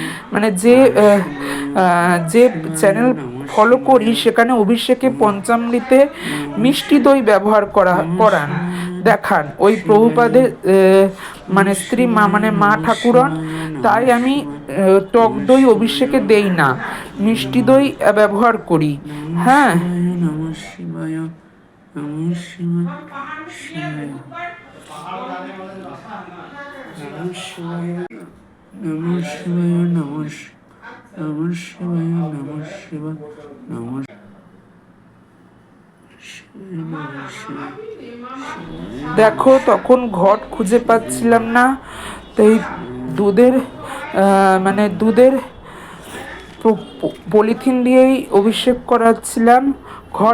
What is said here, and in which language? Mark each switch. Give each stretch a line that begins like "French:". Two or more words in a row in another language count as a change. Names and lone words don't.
Bangla: যে চ্যানেল ফলো করি সেখানে অভিষেকে পঞ্চামৃতে মিষ্টি দই ব্যবহার করান, দেখান ওই প্রভুপাদের স্ত্রী মা, মা ঠাকুরন। তাই আমি টক দই অভিষেকে দেই না, মিষ্টি দই ব্যবহার করি। হ্যাঁ,
Sanskrit: নমঃ শিবায়, নমঃ শিবায়, নমঃ শিবায়, নমঃ শিবায়, নমঃ শিবায়, নমঃ শিবায়, নমঃ।
Bangla: দেখো, তখন ঘট খুঁজে পাচ্ছিলাম না, তাই দুধের দুধের পলিথিন দিয়েই অভিষেক করাচ্ছিলাম ঘট।